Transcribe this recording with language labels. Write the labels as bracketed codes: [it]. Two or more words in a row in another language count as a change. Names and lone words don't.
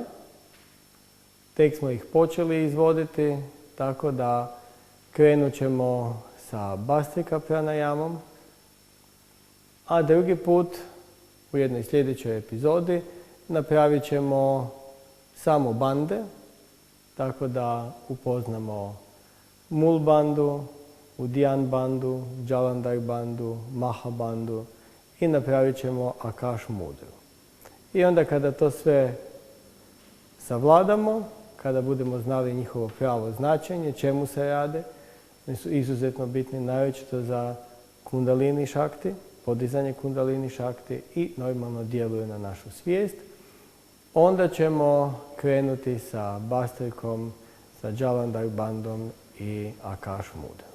[hr] Tek smo ih počeli izvoditi, tako da krenut ćemo sa Bhastrika pranayamom, a drugi put u jednoj sljedećoj epizodi napravit ćemo samo bande, tako da upoznamo Mul bandu, Udyan bandu, Jalandhar bandu, Maha bandu i napravit ćemo Akash mudru. I onda kada to sve savladamo, kada budemo znali njihovo pravo značenje, čemu se rade, oni su izuzetno bitni naročito za [sa] kundalini šakti, [hr] podizanje [sa] kundalini šakti [hr] i normalno djeluju na našu svijest, onda ćemo krenuti sa Bhastrikom, sa Jalandhar bandom i Akash mudrom.